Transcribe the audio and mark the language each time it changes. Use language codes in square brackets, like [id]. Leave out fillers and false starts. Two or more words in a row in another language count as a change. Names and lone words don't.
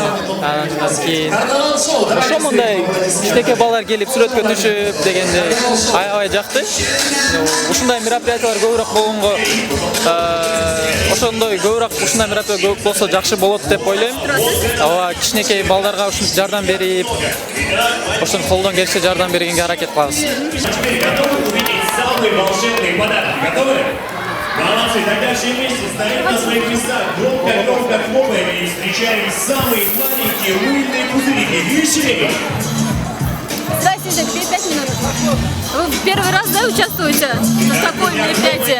[ky] Андан кийин ошо мындай кичинекей балдар келип сүрөткө түшүп дегенде аябай жакты. Ушундай мероприятиялар көбүрөөк болгонго ошондой көбүрөөк ушундай мероприятия көп болсо жакшы болот деп ойлойм. Кичинекей балдарга ушинтип жардам берип, ошон колдон келишинче жардам бергенге аракет кылабыз. [ru] Молодцы, тогда все вместе стоим на своих местах, громко хлопаем и встречаем самые маленькие мыльные пузырики. Веселее! Здрасте, Простите, 5 минут. Вы первый раз, да, участвуете в такой мероприятии?